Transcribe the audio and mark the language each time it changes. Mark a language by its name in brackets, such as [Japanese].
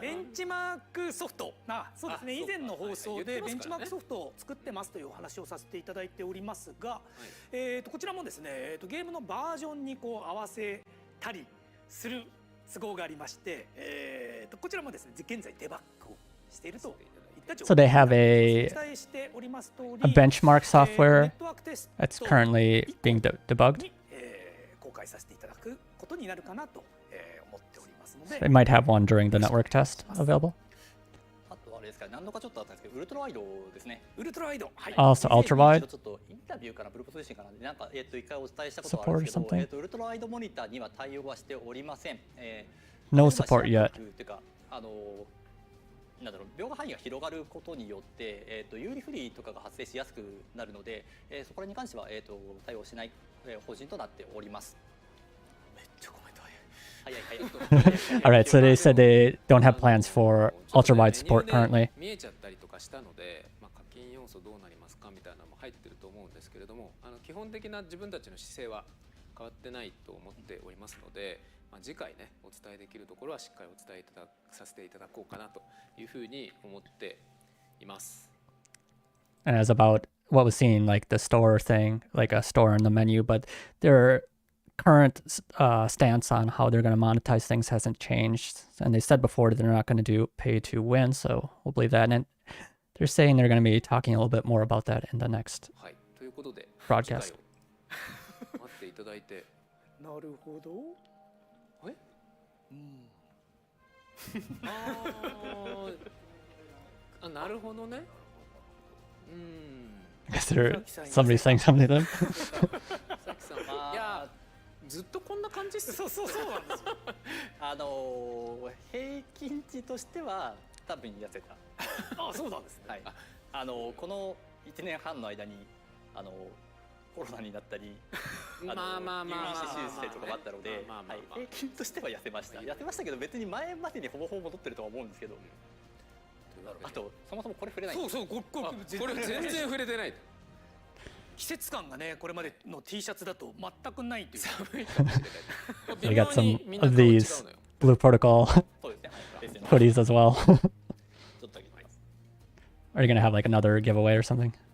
[Japanese] ベンチマークソフトそうですね以前の放送でベンチマークソフトを作ってますというお話をさせていただいておりますが、こちらもですねゲームのバージョンにこう合わせたりする都合がありまして、こちらもですね現在デバッグをしていると。 [English] So they have a benchmark software that's currently being debugged. [Japanese] 公開させていただくことになるかなと思っておりますので。 [English] They might have one during the network test available. [Japanese] あとあれですか何度かちょっとあったんですけど、ウルトラワイドですね。ウルトラワイド、はい。 [English] Also ultra wide [Japanese] ちょっとインタビューかな、ブルポ通信かな、なんか一回お伝えしたことがあるんですけ [English] Support or [Japanese] ど、ウルトラワイドモニターには対応はしておりません。 [English] No support yet. [Japanese] というかなんだろう、描画範囲が広がることによって、有利不利とかが発生しやすくなるので、そこらに関しては、対応しない、方針となっております。めっちゃコメント早い。 [English] Alright, so they said they don't have plans for ultra wide support currently. [Japanese] 見えちゃったりとかしたので、課金要素どうなりますかみたいなのも入ってると思うんですけれども、基本的な自分たちの姿勢は変わってないと思っておりますので、次回ねお伝えできるところはしっかりお伝えさせていただこうかなというふうに思っています。 [English] And as about what was seen, like the store thing, like a store in the menu, but their current stance on how they're going to monetize things hasn't changed. And they said before that they're not going to do pay to win, so we'll believe that. And they're saying they're going to be talking a little bit more about that in the next [Japanese] はい、ということで [English] broadcast. [Japanese] 次回を待っていただいて。なるほど。え？なるほどね。 [English] I guess somebody's saying something to them. [Japanese] さきさん、いやずっとこんな感じっす。そうなんですよ。平均値としては多分痩せた。あ、そうなんですね。はい。この1年半の間にコロナになったり、入院して手術したりとかもあったので、平均としては痩せました。痩せましたけど別に前までにほぼほぼ戻ってるとは思うんですけど。あとそもそもこれ触れない。そうこれ全然触れてない。季節感がね、これまでの T シャツだと全くないという。寒いかもしれない。 [English] So we got some of these Blue Protocol [Japanese] そうですね。 [English] hoodies as well. [Japanese] ちょっとだけ。 [English] Are you going to have like another giveaway or something?